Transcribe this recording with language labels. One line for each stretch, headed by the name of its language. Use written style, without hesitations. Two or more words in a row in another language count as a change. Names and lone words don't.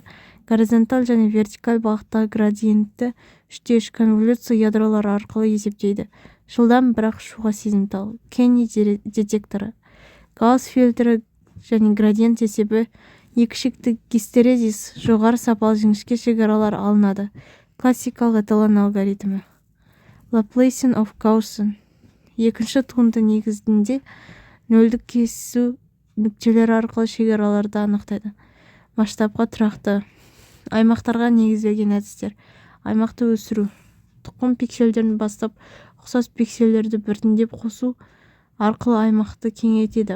Kazakh: Горизонталь және вертикаль бағыттағы градиентті 3:3 конволюция ядролары арқылы есептейді. Жылдам, бірақ шуға сезімтал. Кене детекторы. Гаусс фильтрі және градиент есебі. Екі шекті гистерезис жоғары сапалы жіңішке шекаралар алынады. Классикалық эталон алгоритмі.
English: Laplacian of Gaussian.
Kazakh: Екінші туынды негізінде нөлдік кесу нүктелер арқылы шекараларды анықтайды. Масштабқа тұрақты аймақтарға негізделген әдістер. Аймақты өсіру. Тұқым пикселдерін бастап ұқсас пикселдерді біртіндеп қосу арқылы аймақты кеңейтеді.